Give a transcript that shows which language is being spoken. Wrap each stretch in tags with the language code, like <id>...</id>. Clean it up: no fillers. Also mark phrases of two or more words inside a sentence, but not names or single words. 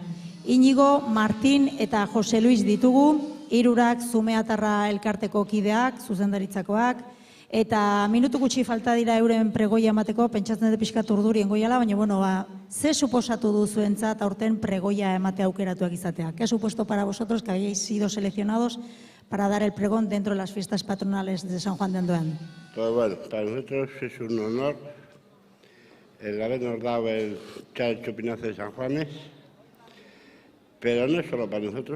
<eu>Inigo, Martin eta Jose Luis ditugu, hirurak Zumeatarra elkarteko kideak, zuzendaritzakoak, eta minutu gutxi falta dira euren pregoia emateko, pentsatzen dut pixkat urdurien goiala, baina, bueno, ze suposatu duzuentzat aurten pregoia emate aukeratuak izatea?</eu> <es>¿Qué ha supuesto para vosotros que habéis sido seleccionados para dar el pregón dentro de las fiestas patronales de San Juan de Andoain? Pues bueno, para nosotros es un honor el habernos dado el Chal Chupinazo de San Juanes, pero no es solo para nosotros.</es>